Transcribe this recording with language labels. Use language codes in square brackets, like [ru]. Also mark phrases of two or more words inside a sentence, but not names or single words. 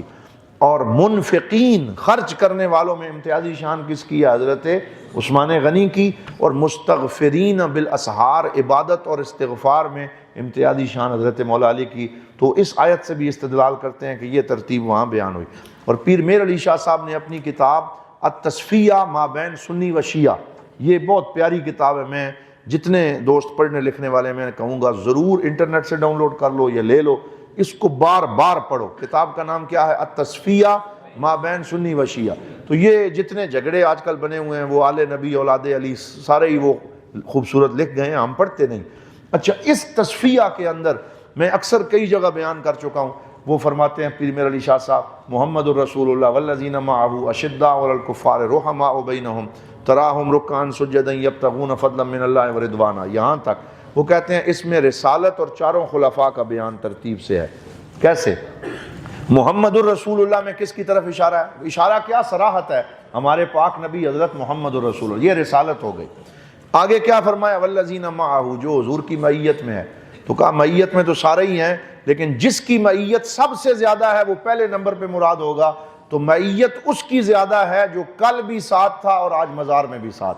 [ur] اور منفقین خرچ کرنے والوں میں امتیازی شان کس کی ہے؟ حضرت عثمان غنی کی۔ اور [ar] مستغفرین بالاسحار [ur] عبادت اور استغفار میں امتیازی شان حضرت مولا علی کی۔ تو اس آیت سے بھی استدلال کرتے ہیں کہ یہ ترتیب وہاں بیان ہوئی۔ اور پیر میر علی شاہ صاحب نے اپنی کتاب التصفیہ ما بین سنی و شیعہ، یہ بہت پیاری کتاب ہے، میں جتنے دوست پڑھنے لکھنے والے میں کہوں گا ضرور انٹرنیٹ سے ڈاؤن لوڈ کر لو یا لے لو، اس کو بار بار پڑھو۔ کتاب کا نام کیا ہے؟ التصفیہ ما بین سنی و شیعہ۔ تو یہ جتنے جھگڑے آج کل بنے ہوئے ہیں وہ آل نبی اولاد علی سارے ہی وہ خوبصورت لکھ گئے ہیں، ہم پڑھتے نہیں۔ اچھا، اس تصفیہ کے اندر میں اکثر کئی جگہ بیان کر چکا ہوں، وہ فرماتے ہیں پیر میر علی شاہ صاحب، [ar] محمد الرسول اللہ والذین معہ اشداء علی الکفار رحماء بینہم تراہم رکعا سجدا یبتغون فضلا من اللہ ورضوانا، [ur] یہاں تک وہ کہتے ہیں اس میں رسالت اور چاروں خلفاء کا بیان ترتیب سے ہے۔ کیسے؟ [ar] محمد الرسول اللہ [ur] میں کس کی طرف اشارہ ہے؟ اشارہ کیا؟ صراحت ہے، ہمارے پاک نبی حضرت [ar] محمد الرسول اللہ، [ur] یہ رسالت ہو گئی۔ آگے کیا فرمایا؟ [ar] والذین معہ، [ur] جو حضور کی معیت میں ہے۔ تو کہا معیت میں تو سارے ہی ہیں، لیکن جس کی معیت سب سے زیادہ ہے وہ پہلے نمبر پہ مراد ہوگا، تو معیت اس کی زیادہ ہے جو کل بھی ساتھ تھا اور آج مزار میں بھی ساتھ۔